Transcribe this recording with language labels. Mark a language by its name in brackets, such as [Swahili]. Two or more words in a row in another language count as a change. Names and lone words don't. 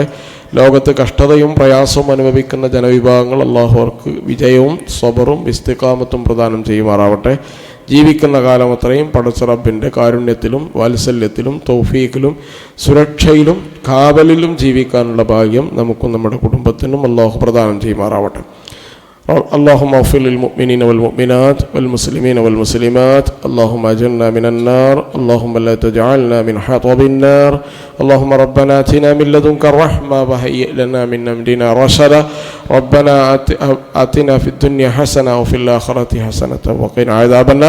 [Malayalam] ലോകത്ത് കഷ്ടതയും പ്രയാസവും അനുഭവിക്കുന്ന ജനവിഭാഗങ്ങൾ അള്ളാഹു അവർക്ക് വിജയവും സ്വബറും ഇസ്തിഖാമത്തും പ്രദാനം ചെയ്യുമാറാവട്ടെ. ജീവിക്കുന്ന കാലം അത്രയും പടച്ച റബ്ബിൻ്റെ കാരുണ്യത്തിലും വാത്സല്യത്തിലും തൗഫീഖിലും സുരക്ഷയിലും കാവലിലും ജീവിക്കാനുള്ള ഭാഗ്യം നമുക്കും നമ്മുടെ കുടുംബത്തിനും അള്ളാഹു പ്രദാനം ചെയ്യുമാറാവട്ടെ. [Arabic] اللهم اغفر للمؤمنين والمؤمنات والمسلمين والمسلمات. اللهم اجرنا من النار. اللهم لا تجعلنا من حطب النار. اللهم ربنا آتنا من لدنك الرحمة وهيئ لنا من أمرنا رشدا. ربنا آتنا في الدنيا حسنة وفي الآخرة حسنة وقنا عذاب النار.